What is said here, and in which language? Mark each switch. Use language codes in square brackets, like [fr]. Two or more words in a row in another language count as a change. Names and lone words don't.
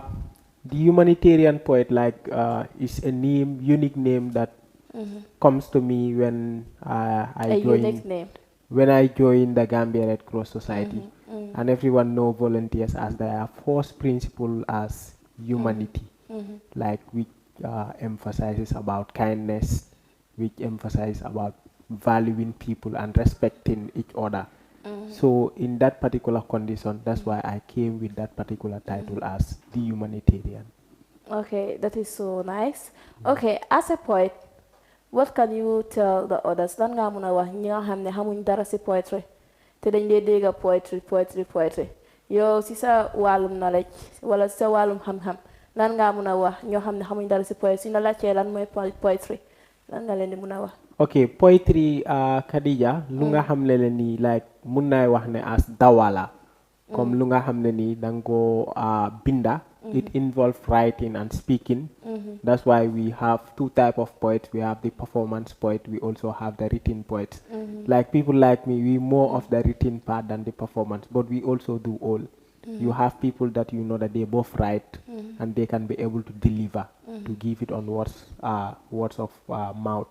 [en] The humanitarian poet is a unique name that comes to me when I join the Gambia Red Cross Society, and everyone know volunteers as their first principle as humanity, like which emphasizes about kindness, which emphasizes about valuing people and respecting each other. So in that particular condition, that's why I came with that particular title as the humanitarian. Okay, that is so nice. Okay, as a poet, what can you tell the others? [wo] Dan nga muna wax ñi nga xamne xamuñ dara ci poetry te dañ lay dégga poetry. Yow ci sa walum knowledge wala sa walum xam-xam lan nga muna wax ñoo xamne xamuñ dara ci poetry na la ci lan moy poetry lan nga leen di muna wax. Okay, poetry, Khadija, lu nga xam ne ni like mun naay wax ne as dawala. Comme lu nga xam ne ni dango binda. [en] It involves writing and speaking. That's why we have two type of poets. We have the performance poet. We also have the written poets. Like people like me, we more of the written part than the performance, but we also do all. You have people that you know that they both write and they can be able to deliver, to give it on words of mouth.